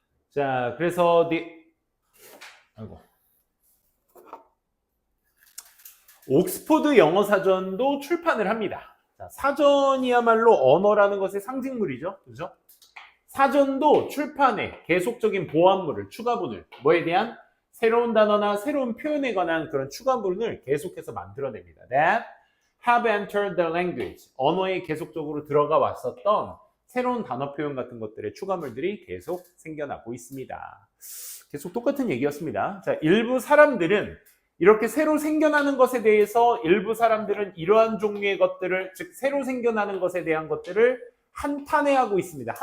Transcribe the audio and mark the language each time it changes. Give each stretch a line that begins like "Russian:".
Korean: 자, 그래서 옥스포드 영어 사전도 출판을 합니다. 자, 사전이야말로 언어라는 것의 상징물이죠. 그죠? 사전도 출판에 계속적인 보완물을, 추가분을, 뭐에 대한 새로운 단어나 새로운 표현에 관한 그런 추가분을 계속해서 만들어냅니다.
English: That have entered the language.
Korean: 언어에 계속적으로 들어가 왔었던 새로운 단어 표현 같은 것들의 추가물들이 계속 생겨나고 있습니다. 계속 똑같은 얘기였습니다. 자, 일부 사람들은 이렇게 새로 생겨나는 것에 대해서 일부 사람들은 이러한 종류의 것들을, 즉 새로 생겨나는 것에 대한 것들을 한탄해하고 있습니다.